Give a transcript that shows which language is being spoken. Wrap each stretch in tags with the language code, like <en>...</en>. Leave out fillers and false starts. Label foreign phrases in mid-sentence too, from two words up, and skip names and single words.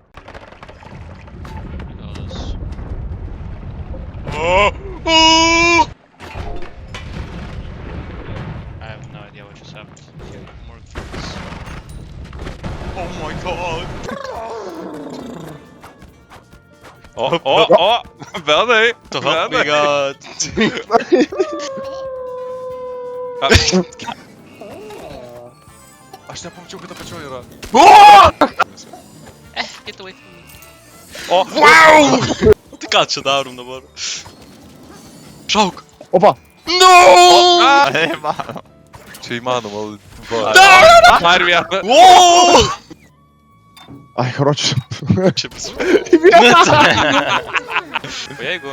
<en>Oh! I have no idea what just happened. More things. Oh my god!</en> <lt>Benai!</lt> <en>The fuck we got?</en> <lt>Aš nepamačiau, kad apačioje yra.</lt> <en>Get away from me. Oh, wow!</en> <lt>Tai ką čia darom dabar? Šauk! Opa!</lt> <en>No!</en> <lt>Čia įmanoma. Dar vieną! Wow!</lt> <ru>Ai, короче.</ru> <lt>Čia bus. O jeigu...</lt>